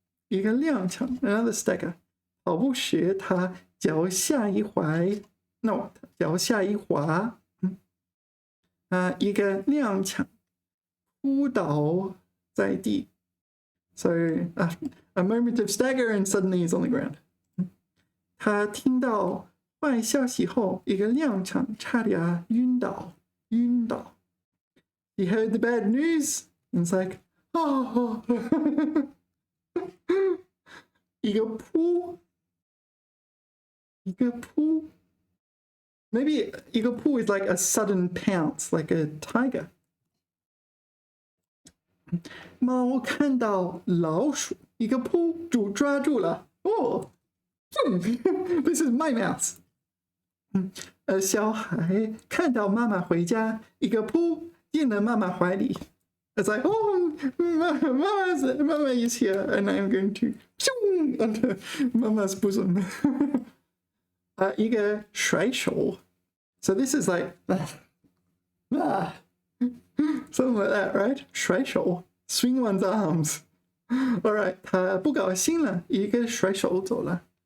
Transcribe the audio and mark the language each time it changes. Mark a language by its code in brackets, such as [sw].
[zh] 一个踉跄， [en] another stagger. [zh] 跑步时他脚下一滑，一个踉跄，扑倒在地。 [en] So a moment of stagger and suddenly he's on the ground. [zh] 他听到坏消息后，一个踉跄，差点晕倒。 [en] He heard the bad news and it's like, oh. [zh] 一个扑。 [en] Maybe 一个扑 is like a sudden pounce, like a tiger. [zh] 猫看到老鼠，一个扑就抓住了。 [en] Oh, this is my mouse. [zh] 小孩看到妈妈回家，一个扑进了妈妈怀里。 [en] It's like, oh, Mama is here, and I'm going to onto Mama's bosom. [zh] 一个甩手。 [en] So this is like something like that, right? 甩手 swing one's arms. All right, [zh] 他不高兴了，一个甩手走了。